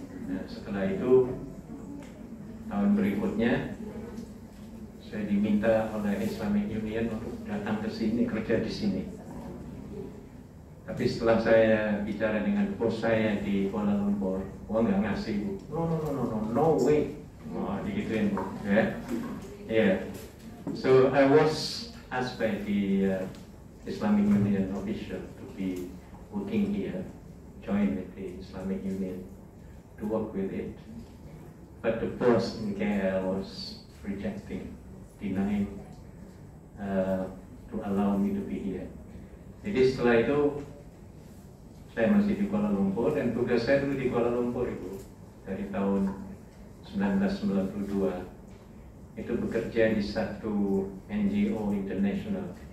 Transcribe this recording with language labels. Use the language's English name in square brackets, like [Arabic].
[Indonesian] Nah, setelah itu tahun berikutnya saya diminta oleh Islamic Union untuk datang ke sini, kerja di sini. Tapi setelah saya bicara dengan bos saya di Kuala Lumpur, nggak ngasih. [English] No way. [Indonesian] Oh, digituin bu, ya. [English] Yeah. So I was asked by the Islamic Union official to be working here, join with the Islamic Union to work with it. But the boss in KL was rejecting, denying to allow me to be here. [Indonesian] Jadi setelah itu saya masih di Kuala Lumpur dan tugas saya dulu di Kuala Lumpur Ibu dari tahun 1992 itu bekerja di satu NGO international.